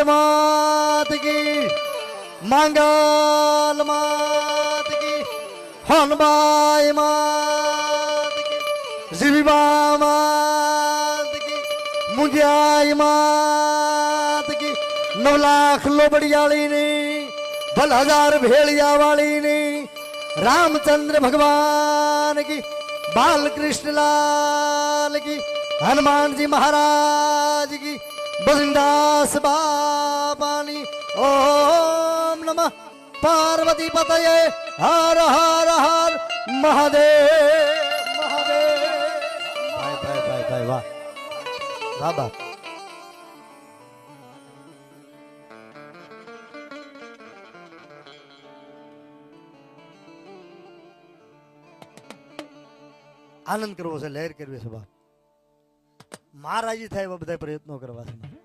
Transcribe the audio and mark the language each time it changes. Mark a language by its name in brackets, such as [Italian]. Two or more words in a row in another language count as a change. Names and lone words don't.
[Gujarati] માત કી, માંગલ માત કી, હનબાઈ માત કી, જીવીબા માત કી, મુંજિયાઈ માત કી, 9 લાખ લોબડિયાળીની, ભલ હજાર ભેળિયા વાળીની, [Hindi] रामचंद्र भगवान की, बालकृष्ण लाल की, हनुमान जी महाराज की, बजरंगदास बाबानी. [Sanskrit] ओम नमः पार्वती पतये हर हर हर महादेव महादेव. [Gujarati] ભાઈ ભાઈ ભાઈ ભાઈ વાહ વાહ બાપ. આનંદ કરવો છે, લહેર કરવી છે બાપ. મહારાજી થાય એવા બધા પ્રયત્નો કરવા છે.